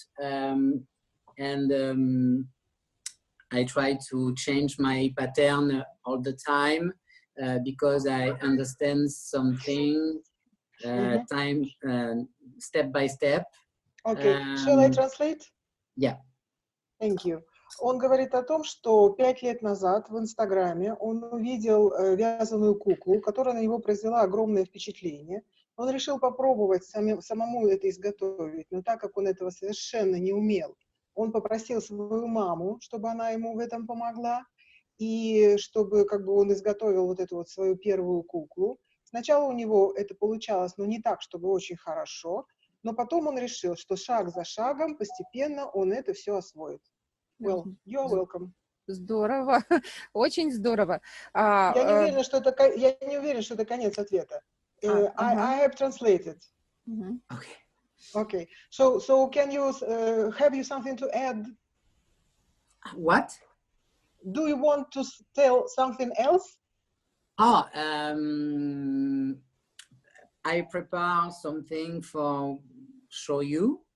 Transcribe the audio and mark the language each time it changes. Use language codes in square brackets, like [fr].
[en] And I try to change my pattern all the time because I understand something time step by step. Okay, shall I translate? Yeah. Thank you. [ru] Он говорит о том, что 5 лет назад в Инстаграме он увидел вязаную куклу, которая на него произвела огромное впечатление. Он решил попробовать самому это изготовить, но так как он этого совершенно не умел, он попросил свою маму, чтобы она ему в этом помогла, и чтобы как бы он изготовил вот эту вот свою первую куклу. Сначала у него это получалось, но не так, чтобы очень хорошо, но потом он решил, что шаг за шагом постепенно он это все освоит. [en] Well, you're welcome. [ru] Здорово, очень здорово. Я не уверена, что это конец ответа. [en] I have translated. Okay. Okay. So can you have you something to add? What? Do you want to tell something else? Oh, I prepare something for show you.